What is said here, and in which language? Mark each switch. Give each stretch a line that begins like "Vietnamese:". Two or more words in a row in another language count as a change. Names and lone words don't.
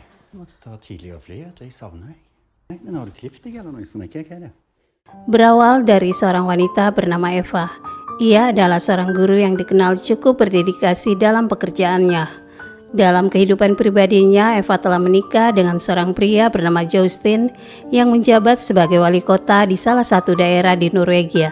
Norwegian: Du måtte ta tidligere fly, at jeg savner deg. Nei, men har du klippet deg eller noe sånt? Hva er det?
Indonesian: Berawal dari seorang wanita bernama Eva. Ia adalah seorang guru yang dikenal cukup berdedikasi dalam pekerjaannya. Dalam kehidupan pribadinya, Eva telah menikah dengan seorang pria bernama Jostein yang menjabat sebagai wali kota di salah satu daerah di Norwegia.